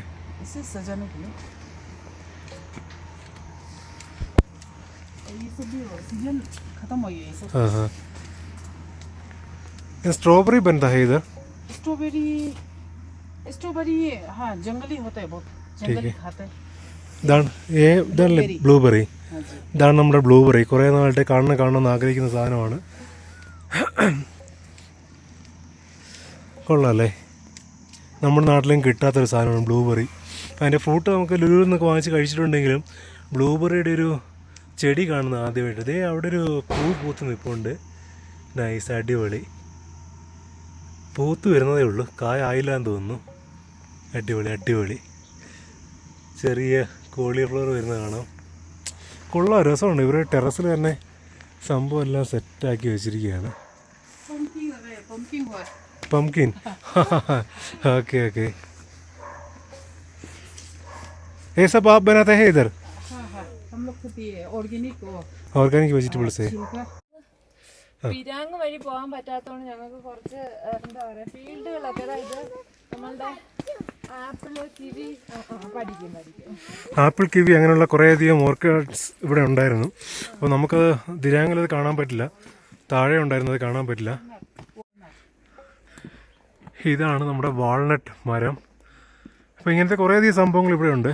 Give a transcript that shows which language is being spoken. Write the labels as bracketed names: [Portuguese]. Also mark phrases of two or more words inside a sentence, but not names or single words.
[Hindi] इसे सजाने के लिए। और ये सब भी सीजन खत्म हो गया ये सब। हाँ हाँ ये स्ट्रॉबेरी बनता है इधर स्ट्रॉबेरी ये हाँ जंगली होता है, बहुत जंगली खाते हैं। [Malayalam] ഇതാണ് ഇതല്ലേ ബ്ലൂബെറി [Hindi] हाँ जी [Malayalam] ഇതാണ് നമ്മുടെ ബ്ലൂബെറി കുറേ നാളായിട്ട് കാണണമെന്ന് ആഗ്രഹിക്കുന്ന സാധനമാണ് കൊള്ളാമല്ലേ നമ്മുടെ നാട്ടിലും കിട്ടാത്തൊരു സാധനമാണ് ബ്ലൂബെറി അതിൻ്റെ ഫ്രൂട്ട് നമുക്ക് ലുലുവിൽ നിന്നൊക്കെ വാങ്ങിച്ച് കഴിച്ചിട്ടുണ്ടെങ്കിലും ബ്ലൂബെറിയുടെ ഒരു ചെടി കാണുന്ന ആദ്യമായിട്ട് ഇതേ അവിടെ ഒരു പൂ പൂത്ത് നിൽപ്പുണ്ട് നൈസ് അടിപൊളി പൂത്ത് വരുന്നതേ ഉള്ളൂ കായ ആയില്ല എന്ന് തോന്നുന്നു അടിപൊളി അടിപൊളി ചെറിയ കോളിഫ്ലവർ വരുന്നത് കാണാം കൊള്ളാം രസമുണ്ട് ഇവർ ടെറസിൽ തന്നെ സംഭവം എല്ലാം സെറ്റാക്കി വെച്ചിരിക്കുകയാണ് [Hindi] पम्पकिन हुआ है। [English] pumpkin okay okay [Hindi] ये सब आप बनाते हैं इधर हाँ हाँ हम लोग खुद ये ऑर्गेनिक [English] organic vegetables [Hindi] है छिलका [Malayalam] പിരാങ് വഴി പോകാൻ പറ്റാത്തതുകൊണ്ട് ഞങ്ങൾക്ക് കുറച്ച് എന്താ പറയുക ഫീൽഡുകളൊക്കെ അതായത് നമ്മളുടെ ആപ്പിള് കിവി പഠിക്കും ആപ്പിൾ കിവി അങ്ങനെയുള്ള കുറേയധികം ഓർക്കിഡ്സ് ഇവിടെ ഉണ്ടായിരുന്നു അപ്പോൾ നമുക്കത് ദിരാങ്ങിലത് കാണാൻ പറ്റില്ല താഴെ ഉണ്ടായിരുന്നത് കാണാൻ പറ്റില്ല ഇതാണ് നമ്മുടെ വാൾനട്ട് മരം അപ്പോൾ ഇങ്ങനത്തെ കുറേയധികം സംഭവങ്ങൾ ഇവിടെ ഉണ്ട്